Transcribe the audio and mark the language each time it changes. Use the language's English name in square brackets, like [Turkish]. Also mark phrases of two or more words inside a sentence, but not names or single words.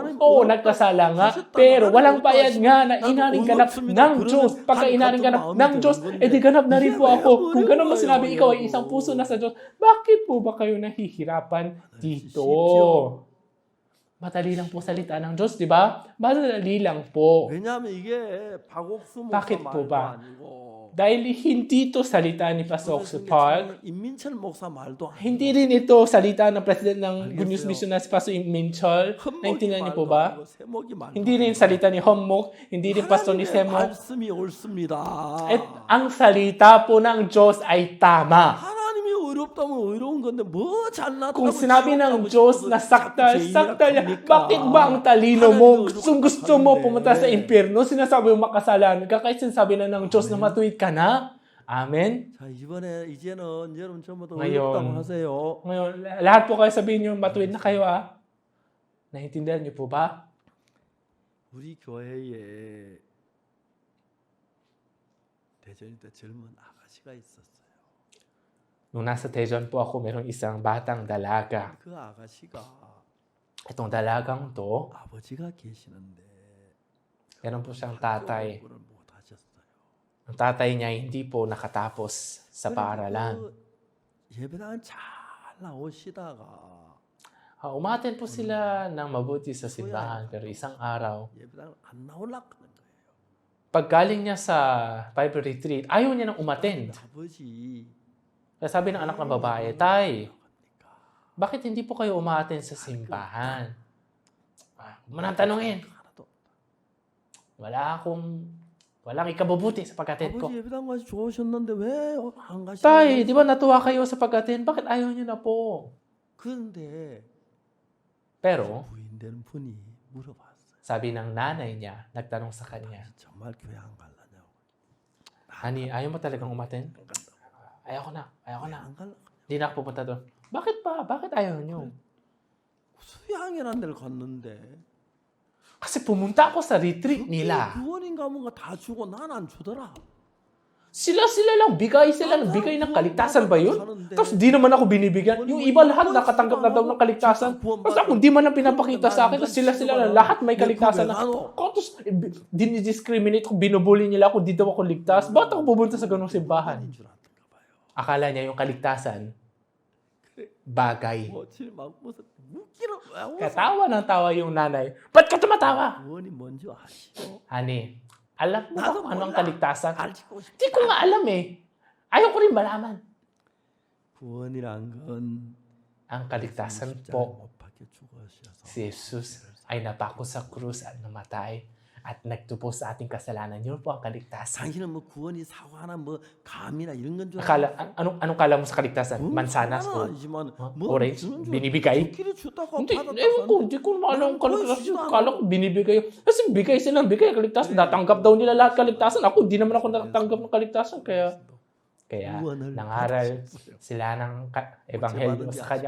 [Filipino] Oo, nagkasala nga, pero walang bayad nga na inaring ganap ng Diyos. Pagka inaring ganap ng Diyos, edi ganap na rin po ako. Kung gano'n mo sinabi, ikaw ay isang puso na sa Diyos, bakit po ba kayo nahihirapan dito? Madali lang po salita ng Diyos, di ba? Madali lang po. [Korean] 왜냐하면 이게 박옥수 [Filipino] Bakit [Korean] 목사 [Filipino] po [Korean] 말도 [Filipino] ba? [Korean] 아니고 [Filipino] Dahil hindi ito salita ni Pastor Oxford Park. [Korean] 임민철 목사 말도 아니고 [Filipino] Hindi rin ito salita ng president ng Good News Mission na si Pastor Minchol. Naintindihan niyo po ba? Hindi rin salita ni Hommok. Hindi rin Pastor ni Semok. [Korean] 말씀이 옳습니다. [Filipino] At ang salita po ng Diyos ay tama. [Korean] 하나님이 의롭다면 의로운 건데 뭐 잘났다고 [Filipino] Kung sinabi ng [Korean] 지옥 [Filipino] Diyos [Korean] 가고 [Filipino] na [Korean] 싶어서 [Filipino] saktal niya, bakit ba ang talino mo? Gusto mo pumunta sa impyerno? Sinasabi mo makasalanan ka, kahit sinasabi na ng Diyos na matuwid ka na? Amen? [Korean] 자, 이제는 여러분 전부 다 [Filipino] ngayon, [Korean] 의롭다고 하세요. [Filipino] ngayon, lahat po kayo sabihin nyo, matuwid na kayo Naintindihan niyo po ba? [Korean] 우리 교회에 대전에 때 젊은 아가씨가 있었어요. [Filipino] Nung nasa Tejon po ako, mayroong isang batang dalaga. [Korean] 그 아가씨가 [Filipino] Itong dalagang to, [Korean] 아버지가 계시는데 [Filipino] meron po siyang tatay. [Korean] 공부를 못 하셨어요. [Filipino] Ang tatay niya hindi po nakatapos sa paaralan. [Korean] 예배당 잘 나오시다가 [Filipino] Umaten po sila ng mabuti sa simbahan, pero isang araw, [Korean] 예배당 안 나오려고 하는 거예요. [Filipino] pag galing niya sa [English] Bible retreat, [Filipino] ayaw niya nang umattend. [Korean] 아버지 [Filipino] Kaya sabi ng anak ng babae, Tay, bakit hindi po kayo umaattend sa simbahan? Huwag mo nang tanungin. Walang ikabubuti sa pag-attend ko. [Korean] 아버지 예배당 가시 좋으셨는데 왜 안 가시는 [Filipino] Tay, di ba natuwa kayo sa pag-attend? Bakit ayaw niyo na po? [Korean] 그런데 [Filipino] Pero, [Korean] 부인 되는 분이 물어봤어요. [Filipino] sabi ng nanay niya, nagtanong sa kanya, [Korean] 정말 교회 안 갈라냐고. [Filipino] Honey, ayaw mo talagang umattend? Ayaw ko na. [Korean] 안 갈라. [Filipino] Hindi na ako pupunta doon. Bakit pa? Bakit ayaw niyo? [Korean] 수양이라는 데를 갔는데 [Filipino] Kasi pumunta ako sa retreat nila. [Korean] 구원인 가문가 다 주고 난 안 주더라. [Filipino] Sila lang, bigay ng kaligtasan ba yun? Tapos di naman ako binibigyan. Yung iba lahat nakatanggap na daw ng kaligtasan. Tapos ako di man lang pinapakita sa akin. Tapos sila lang, lahat may kaligtasan na. Tapos dinidiscriminate ko, binubuli nila ako, di daw ako ligtas. Ba't ako pupunta sa ganung simbahan? Akala niya yung kaligtasan, bagay. Katawa ng tawa yung nanay. Ba't ka tumatawa? [Korean] 구원이 뭔지 아시죠? [Filipino] Honey, alam mo ba [Korean] 나도 [Filipino] kung anong [Korean] 몰라. [Filipino] kaligtasan? [Korean] 알고 싶다. [Filipino] Hindi ko nga alam Ayaw ko rin malaman. [Korean] 구원이란 건 [Filipino] Ang kaligtasan [Korean] 십자가에 [Filipino] po, [Korean] 못 박혀 죽으셔서 [Filipino] si Jesus ay napako sa krus at namatay at nagtubos sa ating kasalanan. Yun po ang kaligtasan. [Korean] 당신은 뭐 구원이 사과나 뭐 감이나 이런 건 줄 [Filipino] Anong kala mo sa kaligtasan? Mansanas o orange? Binibigay? Hindi, ewan ko, hindi ko naman alam ang kaligtasan. Kala ko binibigay. Kasi bigay silang bigay kaligtasan. Natanggap daw nila lahat kaligtasan. Ako, di naman ako natanggap ng kaligtasan. Kaya nangaral sila ng ebanghelyo sa kanya.